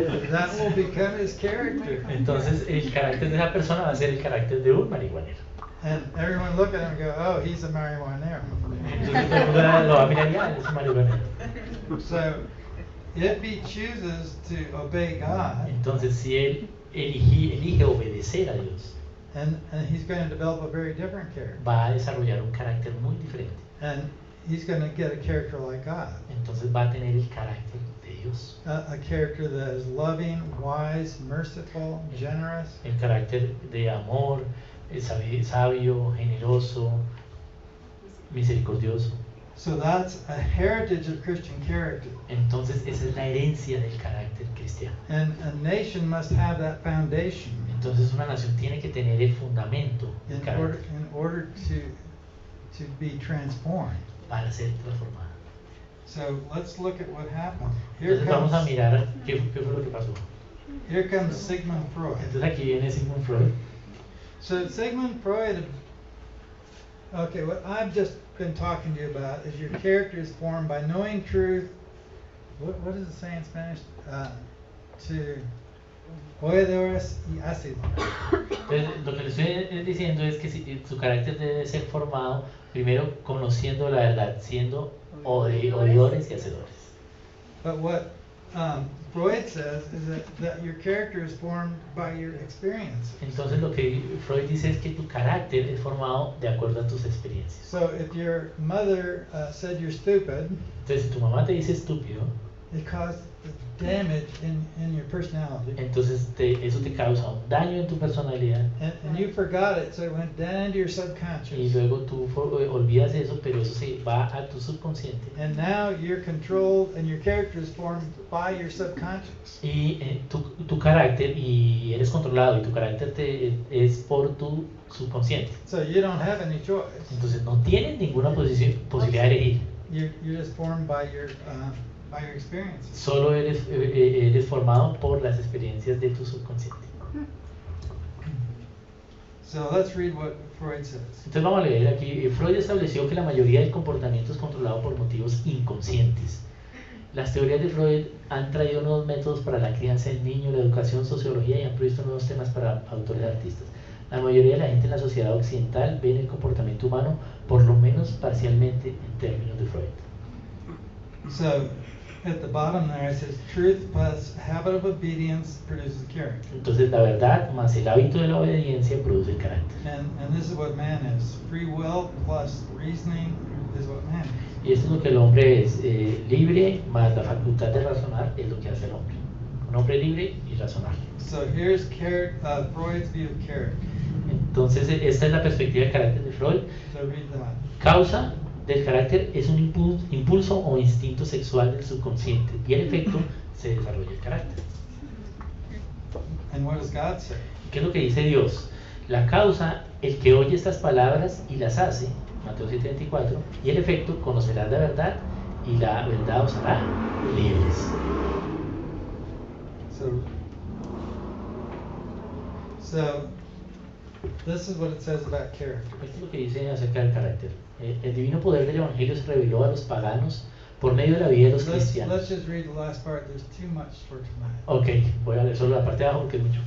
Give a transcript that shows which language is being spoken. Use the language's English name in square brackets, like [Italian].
[English] That will become his character. [Spanish] Entonces, el carácter de esa persona va a ser el carácter de un marihuanero. [English] And everyone look at him and go, oh, he's a marijuanero. [Spanish] Entonces, todo el mundo lo va a mirar y él es un marihuanero. [English] So if he chooses to obey God, [Spanish] Entonces, si él elige obedecer a Dios, [English] and he's going to develop a very different character. [Spanish] va a desarrollar un carácter muy diferente. [English] And he's going to get a character like God. [Spanish] Entonces va a tener el carácter de Dios. [English] A character that is loving, wise, merciful, generous. [Spanish] El carácter de amor, sabio, generoso, misericordioso. [English] So that's a heritage of Christian character. [Spanish] Entonces esa es la herencia del carácter cristiano. [English] And a nation must have that foundation [Spanish] Entonces una nación tiene que tener el fundamento del carácter [English] in order to be transformed. [Spanish] para ser transformado. [English] So let's look at what happened. Here [Spanish] Entonces vamos a [English] comes, [Spanish] mirar qué fue lo que pasó. [English] here comes Sigmund Freud. [Spanish] Entonces aquí viene Sigmund Freud. [English] So Sigmund Freud, okay, what I've just been talking to you about is your character is formed by knowing truth. What does it say in Spanish? [Spanish] To oidores y ácido. Entonces lo que le estoy diciendo es que su carácter debe ser formado primero conociendo la verdad, siendo oidores y hacedores. [English] But what Freud says is that your character is formed by your experiences. [Spanish] Entonces lo que Freud dice es que tu carácter es formado de acuerdo a tus experiencias. [English] So if your mother said you're stupid, [Spanish] Entonces si tu mamá te dice estúpido, [English] it caused damage in your personality. [Spanish] entonces eso te causa un daño en tu personalidad [English] And you forgot it, so it went down into your [Spanish] y [English] subconscious. [Spanish] luego tú olvidas eso, pero eso se va a tu subconsciente. [English] And now you're controlled and your character is formed by your subconscious. [Spanish] Y tu carácter, y eres controlado, y tu carácter es por tu subconsciente. [English] So you don't have any choice. [Spanish] Entonces no tienes ninguna posibilidad de elegir. [English] You're just formed by your experiences. [Spanish] Solo eres formado por las experiencias de tu subconsciente. [English] So let's read what Freud says. [Spanish] Entonces vamos a leer aquí. Freud estableció que la mayoría del comportamiento es controlado por motivos inconscientes. Las teorías de Freud han traído nuevos métodos para la crianza del niño, la educación, sociología y han provisto nuevos temas para autores artistas. La mayoría de la gente en la sociedad occidental ve el comportamiento humano por lo menos parcialmente en términos de Freud. [English] So at the bottom there it says truth plus habit of obedience produces character. [Spanish] Entonces la verdad más el hábito de la obediencia produce el carácter. [English] And this is what man is. Free will plus reasoning is what man is. [Spanish] Y esto es lo que el hombre es, libre más la facultad de razonar es lo que hace el hombre. Un hombre libre y razonable. [English] So here's Freud's view of character. [Spanish] Entonces esta es la perspectiva del carácter de Freud. [English] So read that. [Spanish] Causa del carácter es un impulso o instinto sexual del subconsciente y el efecto se desarrolla el carácter. [English] And what does God say? [Spanish] ¿Qué es lo que dice Dios? La causa, el que oye estas palabras y las hace, Mateo 7:24, y el efecto, conocerás la verdad y la verdad os hará libres. [English] So this is what it says about character. [Spanish] Esto es lo que dice acerca del carácter. El divino poder del Evangelio se reveló a los paganos por medio de la vida de los cristianos. [English] Let's just read the last part. There's too much for tonight. [Spanish] Ok, voy a leer solo la parte de abajo porque es mucho.